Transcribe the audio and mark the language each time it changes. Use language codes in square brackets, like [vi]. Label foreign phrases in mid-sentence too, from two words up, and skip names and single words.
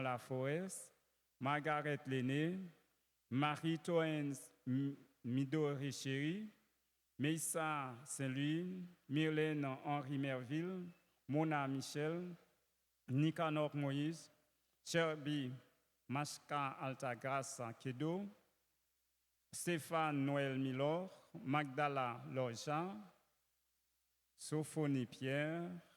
[ht] Laforest, Margaret Lenné, Marie-Toine Midoré-Chéri, Meissa Saint-Louis, Myrlène Henri Merville, Mona Michel, Nicanor Moïse, Cherby Mashka Altagracia Kedo, Stéphane Noël Milor, Magdala Lorja, Sophonie Pierre,